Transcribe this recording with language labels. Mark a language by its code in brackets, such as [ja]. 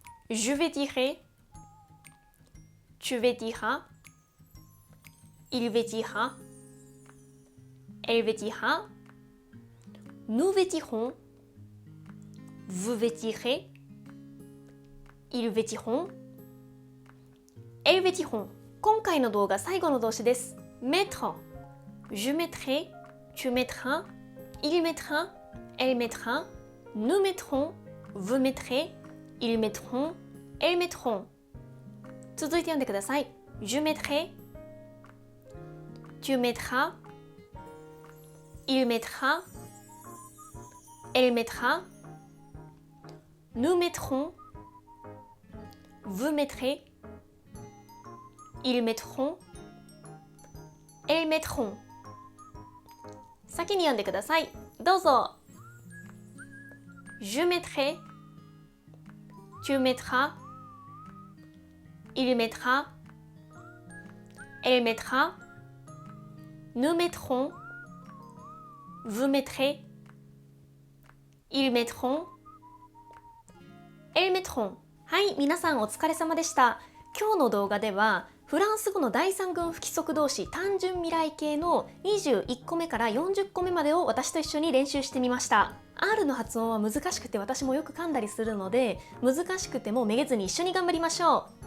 [fr] Je vêtirai, tu vêtiras, il vêtira, elle vêtira, nous vêtirons, vous vêtirez, ils vêtiront, elles vêtiront. [ja] 今回の動画最後の動詞です。 [fr] mettre. Je mettrai, tu mettras, il mettra, elle mettra, nous mettrons, vous mettrez, ils mettront, elles mettront。 [ja] 続いて読んでください。 [fr] Je mettrai, tu mettras, il mettra, elle mettra, nous mettrons, vous mettrez, ils mettront, elles mettront。 [ja] 先に読んでください。どうぞ。 [fr] Je mettrai, tu mettras, il mettra, elle mettra, nous mettrons, vous mettrez, ils mettront, elles mettront。 [ja] はい、皆さんお疲れ様でした。今日の動画ではフランス語の第三群不規則動詞単純未来形の21個目から40個目までを私と一緒に練習してみました。 R の発音は難しくて私もよく噛んだりするので、難しくてもめげずに一緒に頑張りましょう。